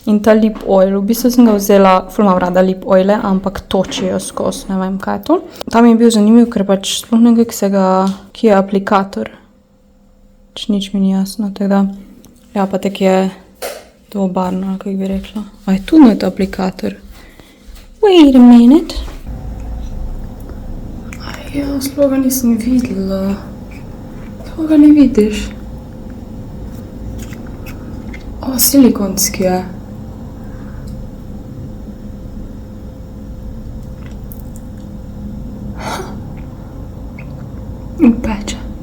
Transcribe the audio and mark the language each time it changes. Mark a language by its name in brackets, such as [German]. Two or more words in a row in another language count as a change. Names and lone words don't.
[Slovenian] In ta [English] lip oil, [Slovenian] v bistvu sem ga vzela, ful imam rada [English] lip oile, [Slovenian] ampak točijo skozi, ne vem kaj je to. Tam je bil zanimiv, ker pač sploh nekaj ki je aplikator. Nič mi ni jasno, tako da, ja, pa tek je dvobarno, kako bi rekla. A je tu not aplikator? [English] Wait a minute. [Slovenian] Aj, ja, sploh ga nisem videla. Sploh ga ne vidiš. O, silikonski je. Peče.